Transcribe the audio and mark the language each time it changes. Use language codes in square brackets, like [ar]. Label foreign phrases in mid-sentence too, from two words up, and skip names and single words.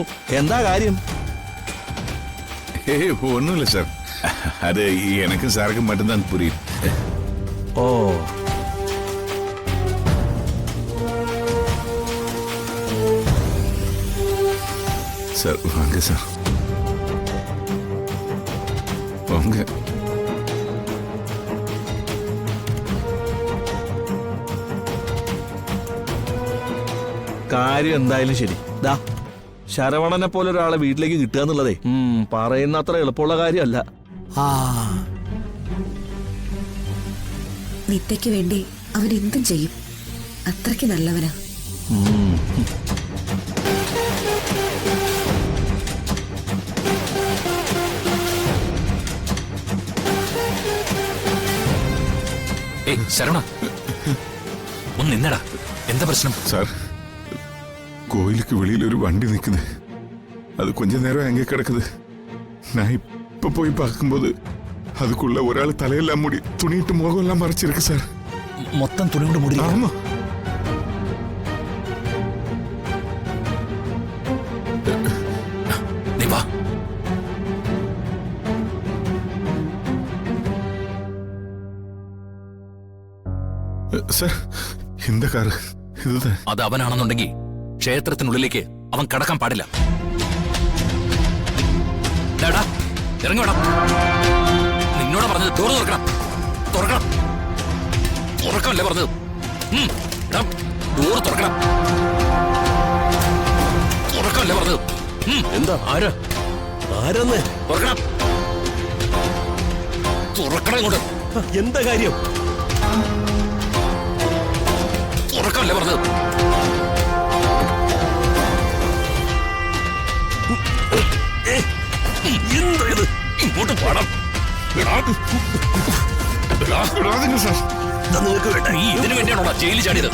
[ml] എന്താ കാര്യം? [ta] ஒன்றும் இல்லை சார், அது எனக்கு சாருக்கு மட்டும்தான் புரியும். ஓ, சார் வாங்க சார் வாங்க. [ml] കാര്യം എന്തായാലും ശരി. ദാ ശരവണനെ പോലെ ഒരാളെ വീട്ടിലേക്ക് കിട്ടുക എന്നുള്ളതേ പറയുന്ന അത്ര എളുപ്പമുള്ള കാര്യമല്ല. നിത്യയ്ക്ക് വേണ്ടി അവൻ എന്തും ചെയ്യും. അത്രയ്ക്ക് നല്ലവനാ. ശരവണ ഒന്ന് നിന്നടാ. എന്താ പ്രശ്നം? [ta] சார் கோயிலுக்கு வெளியில ஒரு வண்டி நிக்குது. அது கொஞ்ச நேரம் அங்கே கிடக்குது. நான் இப்ப போய் பார்க்கும்போது அதுக்குள்ள ஒரு ஆள் தலையெல்லாம் மூடி துணிட்டு முகம் எல்லாம் மறைச்சிருக்கு சார். [ml] മൊത്തം തുണി കൊണ്ട് മൂടി. [ta] ஆமா [ml] നീ വാ. [ta] சார் இந்த காரு இதுதான். [ml] അത് അവനാണെന്നുണ്ടെങ്കിൽ ക്ഷേത്രത്തിനുള്ളിലേക്ക് അവൻ കടക്കാൻ പാടില്ല. ഇറങ്ങി വേണം. നിന്നോട് പറഞ്ഞത് ഡോറ് തുറക്കണം. തുറക്കണം. തുറക്കമല്ലേ പറഞ്ഞത്? ഡോറ് തുറക്കണം. തുറക്കമല്ലേ പറഞ്ഞത്? എന്താ ആരാ ആരെന്ന് തുറക്കണം. തുറക്കണം ഇങ്ങോട്ട്. എന്താ കാര്യം? തുറക്കമല്ലേ പറഞ്ഞത്? എന്താ ഇത്? ഇങ്ങോട്ട് പണം [ta] விடாதீங்க சார். [ml] നിങ്ങൾക്ക് വേണ്ട നീ ഇതിനു വേണ്ടിയാണോ ജയിലിൽ ചാടിയത്?